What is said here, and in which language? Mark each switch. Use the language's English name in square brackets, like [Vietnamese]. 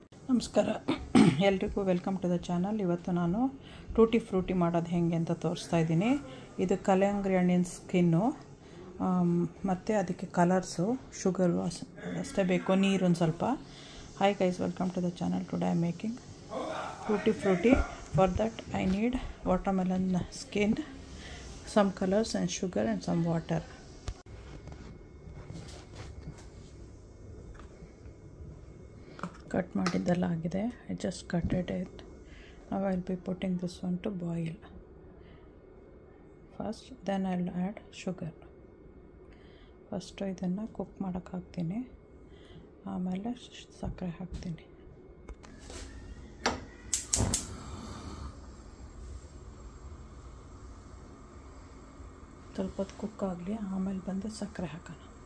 [Kannada] ನಮಸ್ಕಾರ ಎಲ್ರಿಗೂ, [English] Welcome to the channel. [Kannada] ಇವತ್ತು ನಾನು ಟೂಟಿ ಫ್ರೂಟಿ ಮಾಡೋದು ಹೇಗೆ ಅಂತ ತೋರಿಸ್ತಾ ಇದ್ದೀನಿ. ಇದು ಕಲ್ಲಂಗಡಿ ಹಣ್ಣಿನ ಸ್ಕಿನ್ನು ಮತ್ತು ಅದಕ್ಕೆ ಕಲರ್ಸು, ಶುಗರು ಅಷ್ಟೇ ಬೇಕು, ನೀರು ಒಂದು ಸ್ವಲ್ಪ. [English] Hi guys, welcome to the channel. Today I am making tutti frutti. For that I need watermelon skin, some colors and sugar and some water. [Kannada] Cut ಮಾಡಿದ್ದೆಲ್ಲ ಆಗಿದೆ. [English] I just cutted it. Now I'll be putting this one to boil first, then I'll add sugar. [Kannada] First ಇದನ್ನು cook ಮಾಡೋಕ್ಕೆ ಹಾಕ್ತೀನಿ, ಆಮೇಲೆ ಸಕ್ಕರೆ ಹಾಕ್ತೀನಿ. ಸ್ವಲ್ಪ ಹೊತ್ತು ಕುಕ್ ಆಗಲಿ, ಆಮೇಲೆ ಬಂದು ಸಕ್ಕರೆ ಹಾಕೋಣ.